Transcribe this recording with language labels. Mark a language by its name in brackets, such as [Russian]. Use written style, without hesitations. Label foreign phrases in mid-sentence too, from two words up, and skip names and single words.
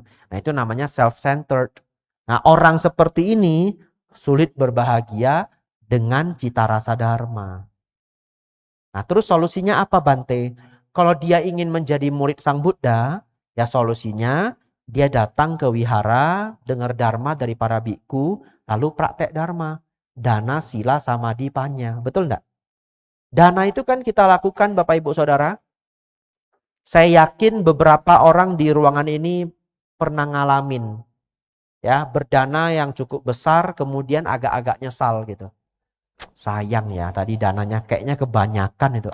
[Indonesian] Nah itu namanya self-centered. Nah orang seperti ini sulit berbahagia dengan cita rasa dharma. Nah terus solusinya apa Bante? Kalau dia ingin menjadi murid Sang Buddha, ya solusinya dia datang ke wihara, dengar dharma dari para biku, lalu praktek dharma. [Pali] Dana, sila, samadhi, panya. [Indonesian] Betul enggak? Dana itu kan kita lakukan Bapak Ibu Saudara. Saya yakin beberapa orang di ruangan ini pernah ngalamin ya, berdana yang cukup besar kemudian agak-agak nyesal gitu. Sayang ya, tadi dananya kayaknya kebanyakan itu.